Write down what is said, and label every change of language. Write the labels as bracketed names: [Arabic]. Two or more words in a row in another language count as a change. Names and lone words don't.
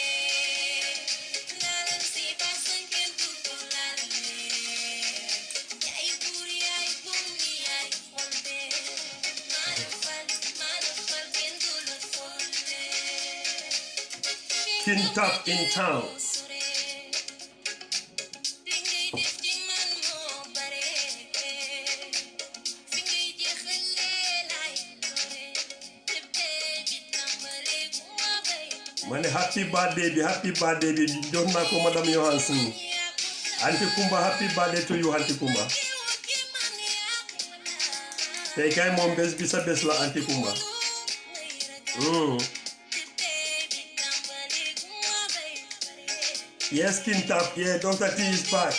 [English] King Top in town. [Wolof] Mane [English] happy birthday [Wolof] bi jox naa ko madame Johansson. [English] Auntie Kumba happy birthday to you Auntie Kumba. [Wolof] Tey kay moom bés bi sa bés la Auntie Kumba. [English] Yes, King Top. Yeah, Dr. T is back.